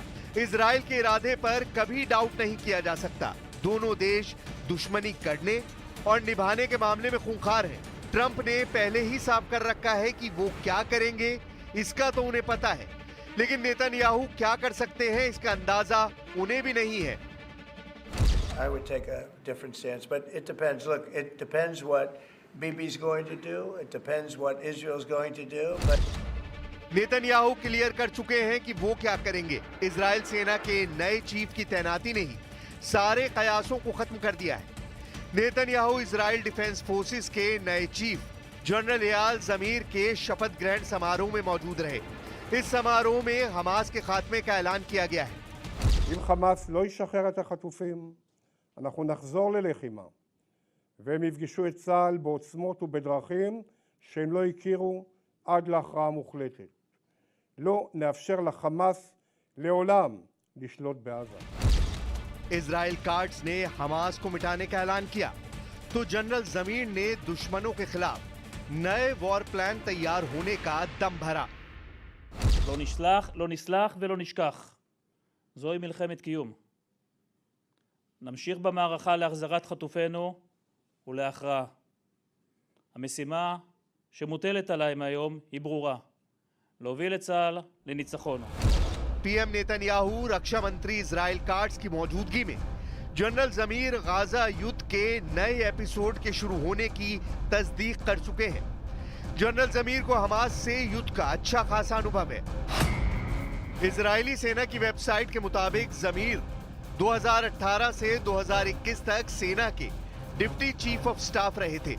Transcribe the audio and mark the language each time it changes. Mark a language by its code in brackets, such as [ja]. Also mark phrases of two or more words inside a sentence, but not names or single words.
[hi] इजराइल के इरादे पर कभी डाउट नहीं किया जा सकता। दोनों देश दुश्मनी करने और निभाने के मामले में खूंखार हैं। ट्रंप ने पहले ही साफ कर रखा है कि वो क्या करेंगे, इसका तो उन्हें पता है, लेकिन नेतन्याहू क्या कर सकते हैं इसका अंदाजा उन्हें भी नहीं है। [en] I would take a different stance, but it depends. Look, it depends what Bibi's going to do. It depends what Israel's going to do. But [hi] नेतन्याहू क्लियर कर चुके हैं कि वो क्या करेंगे। इजराइल सेना के नए चीफ की तैनाती ने ही सारे कयासों को खत्म कर दिया है। नेतन्याहू इजराइल डिफेंस फोर्सेस के नए चीफ जनरल एयाल जमीर के शपथ ग्रहण समारोह में मौजूद रहे। इस समारोह में हमास के खात्मे का ऐलान किया गया है। [he] אם חמאס לא ישחרר את החטופים, אנחנו נחזור ללחימה, והם יפגשו את צה"ל בעוצמות ובדרכים שהם לא הכירו עד להכרעה מוחלטת. לא נאפשר לחמאס לעולם לשלוט בעזה. [hi] इजराइल कार्ड्स ने हमास को मिटाने का ऐलान किया तो जनरल जमीर ने दुश्मनों के खिलाफ नए [en] war plan [hi] तैयार होने का दम भरा। [he] לא נסלח ולא נשכח. זוהי מלחמת קיום. נמשיך במערכה להחזרת חטופינו ולהכרעה. המשימה שמוטלת עליהם היום היא ברורה. להוביל את צה"ל לניצחון. [hi] पीएम नेतन्याहू रक्षा मंत्री इजराइल कार्ड्स की मौजूदगी में जनरल जमीर गाजा युद्ध के नए एपिसोड के शुरू होने की तस्दीक कर चुके हैं। जनरल जमीर को हमास से युद्ध का अच्छा खासा अनुभव है। इजरायली सेना की वेबसाइट के मुताबिक जमीर 2018 से 2021 तक सेना के [en] deputy chief of staff [hi] रहे थे।